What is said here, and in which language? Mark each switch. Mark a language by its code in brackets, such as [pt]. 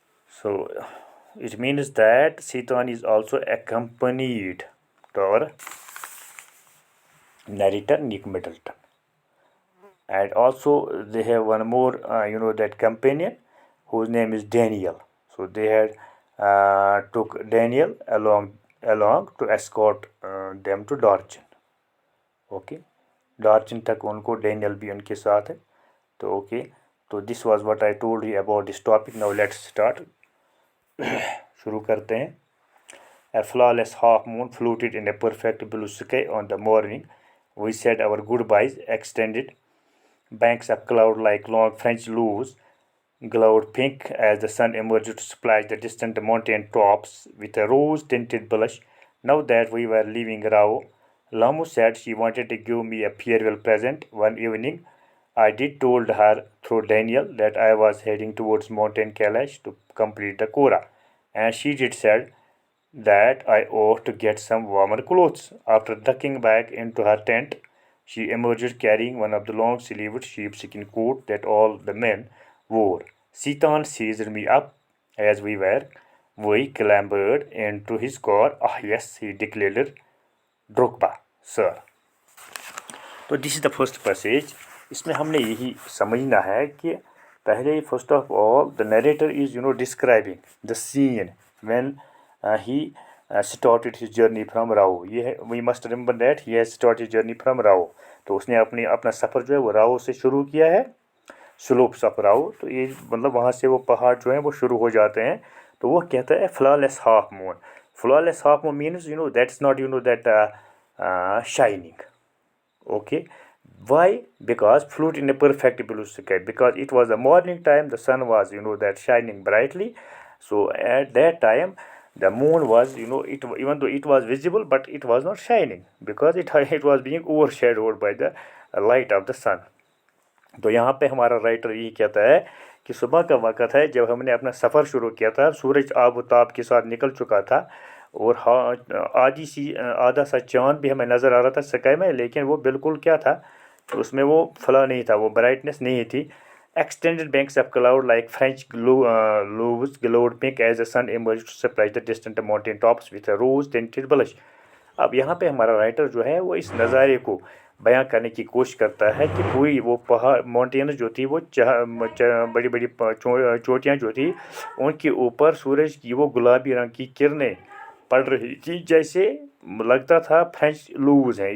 [en] So it means that Sitan is also accompanied to our narrator Nick Middleton. And also they have one more that companion whose name is Daniel. So they had took Daniel along to escort them to Darchin. [hi] Okay, डार्चिन तक उनको Daniel भी उनके साथ है. [en] तो ओके, तो this was what I told you about this topic. Now let's start. [hi] शुरू करते हैं. [en] A flawless half moon floated in a perfect blue sky on the morning we said our goodbyes. Extended banks of cloud like long French loaves glowed pink as the sun emerged to splash the distant mountain tops with a rose-tinted blush. Now that we were leaving Rao, Lamu said she wanted to give me a farewell present. One evening, I did told her through Daniel that I was heading towards Mountain Kailash to complete the Kora, and she did said that I ought to get some warmer clothes. After ducking back into her tent, she emerged carrying one of the long-sleeved sheepskin coat that all the men wore. Sitan seized me up as we clambered into his car. Ah, yes, he declared. Drokba sir. तो this is the first passage. [hi] इसमें हमने यही समझना है कि पहले [en] First of all the narrator is describing the scene when he started his journey from Rao. [hi] ये है, [en] We must remember that he has started journey from Rao. [hi] तो उसने अपना सफ़र जो है वो राओ से शुरू किया है. [en] slopes of Rao, [hi] तो ये मतलब वहाँ से वो पहाड़ जो हैं वो शुरू हो जाते हैं। तो वो कहता है [en] Flawless half moon. Flawless half moon means that's not that shining. Okay, why? Because float in a perfect blue sky. Because it was the morning time, the sun was that shining brightly. So at that time, the moon was it, even though it was visible, but it was not shining because it it was being overshadowed by the light of the sun. [hi] तो यहाँ पे हमारा writer ये कहता है कि सुबह का वक़्त है जब हमने अपना सफ़र शुरू किया था, सूरज आबोताब के साथ निकल चुका था और आधा सा चाँद भी हमें नज़र आ रहा था स्काई में, लेकिन वो बिल्कुल क्या था, उसमें वो फला नहीं था, वो ब्राइटनेस नहीं थी। [en] Extended banks of cloud like French loaves glowed pink as the sun emerged to surprise the distant mountain tops with a rose tinted blush. [hi] अब यहाँ पे हमारा राइटर जो है वो इस नज़ारे को बयां करने की कोशिश करता है कि पूरी वो पहाड़ माउंटेन्स जो थी वो बड़ी बड़ी चोटियाँ जो थी, उनके ऊपर सूरज की वो गुलाबी रंग की किरणें पड़ रही थी, जैसे लगता था फ्रेंच लूज है।